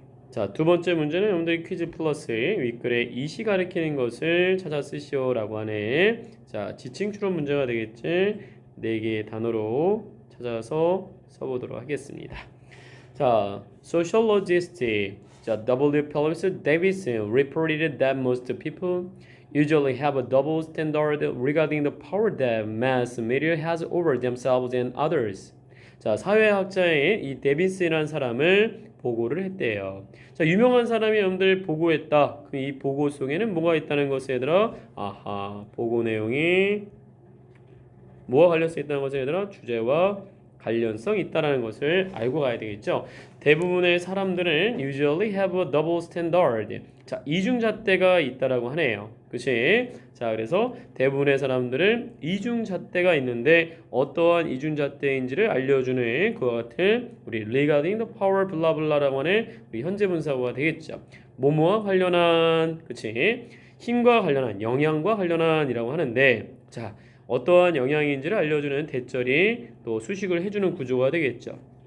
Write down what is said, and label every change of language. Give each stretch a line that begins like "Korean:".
Korean: 자, 두 번째 문제는 여러분들 퀴즈 플러스 윗글에 이시 가리키는 것을 찾아 쓰시오라고 하네. 자, 지칭 추론 문제가 되겠지. 4개의 단어로 찾아서 써보도록 하겠습니다. 자, 자, sociologist 자, W.
English: Phillips Davidson reported that most people usually have a double standard regarding the power that mass media has over themselves and others.
Korean: 자, 사회학자인 이 데비슨이라는 사람을 보고를 했대요. 자, 유명한 사람이 여러분들 보고했다. 그럼 이 보고 속에는 뭐가 있다는 것을 얘들아? 아하, 보고 내용이 뭐와 관련성 있다는 것을 얘들아? 주제와 관련성 있다라는 것을 알고 가야 되겠죠. 대부분의 사람들은
English: usually have a double standard.
Korean: 자, 이중잣대가 있다라고 하네요. 그치? 자, 그래서 대부분의 사람들은 이중잣대가 있는데 어떠한 이중잣대인지를 알려주는 그와 같은 우리
English: regarding the power
Korean: 블라블라라고 하는 우리 현재 분사구가 되겠죠. 뭐뭐와 관련한, 그치? 힘과 관련한, 영향과 관련한이라고 하는데, 자, 어떠한 영향인지를 알려주는 대절이 또 수식을 해주는 구조가 되겠죠.